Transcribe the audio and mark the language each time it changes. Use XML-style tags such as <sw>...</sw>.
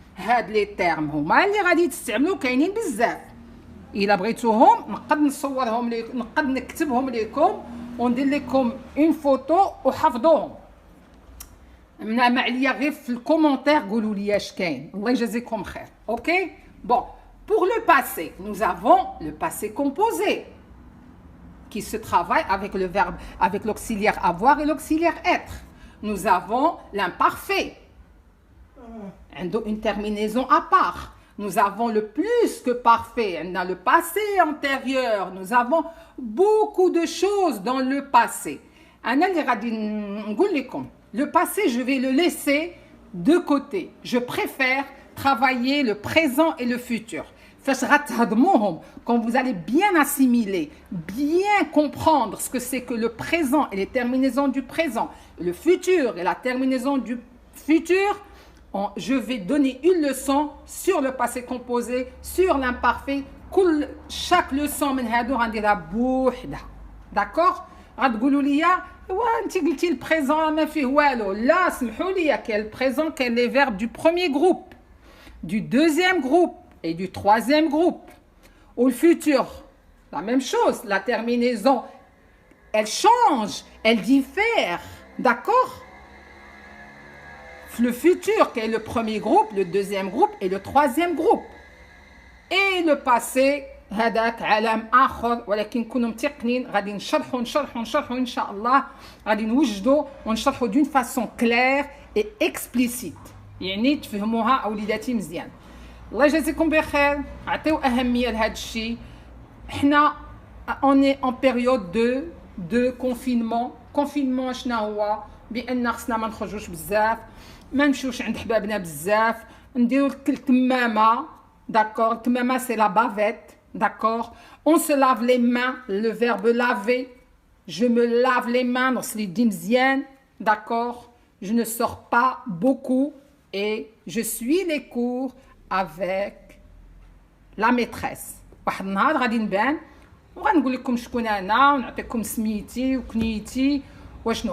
<ar>هاد لي تيرم هما اللي غادي تستعملوا، كاينين بزاف. الا بغيتوهم نقد نصورهم لكم، نقد نكتبهم لكم وندير لكم اون فوتو وحفظوهم. ما عليا غير في الكومونتير قولوا لي اش كاين. الله يجازيكم خير. اوكي بون.</ar> <fr>Pour le passé, nous avons le passé composé qui se travaille avec le verbe, avec l'auxiliaire avoir et l'auxiliaire être. Nous avons l'imparfait, une terminaison à part. Nous avons le plus que parfait, on a le passé antérieur. Nous avons beaucoup de choses dans le passé. Le passé, je vais le laisser de côté. Je préfère travailler le présent et le futur. Quand vous allez bien assimiler, bien comprendre ce que c'est que le présent et les terminaisons du présent, le futur et la terminaison du futur, je vais donner une leçon sur le passé composé, sur l'imparfait. Chaque leçon</fr> <ar>غنديرها بوحدها.</ar> <fr>D'accord?</fr> <ar>غتقولوا لي انت قلتي البريزون ما فيه والو. لا سمحوا لي، كاين البريزون كاين</ar> <fr>les verbes du premier groupe, du deuxième groupe et du troisième groupe. Ou le futur, la même chose. La terminaison, elle change, elle diffère. D'accord? Le futur, qui est le premier groupe, le deuxième groupe et le troisième groupe. Et le passé,</fr> <ar>هذاك عالم اخر، ولكن كونوا متيقنين غادي نشرحوا ان شاء الله، غادي نوجدوا ونشرحوا دون فاسون كلير اي اكسبليسيت، يعني تفهموها اوليداتي مزيان. الله يجازيكم بخير، عطيو اهميه لهذا الشيء. حنا اوني اون بيريود دو كونفينمون. شنو هو؟ بان خصنا ما نخرجوش بزاف، ما نمشيوش عند حبابنا بزاف، نديرو الكمامه.</ar> <fr>D'accord, الكمامه c'est la bavette. D'accord, on se lave les mains, le verbe laver. Je me lave les mains,</fr> <ar>نغسل يدي مزيان.</ar> <fr>D'accord, je ne sors pas beaucoup et je suis les cours avec la maîtresse.</fr> <ar>واحد النهار غادي نبان وغنقول لكم شكون انا ونعطيكم سميتي وكنيتي وشنو.</ar>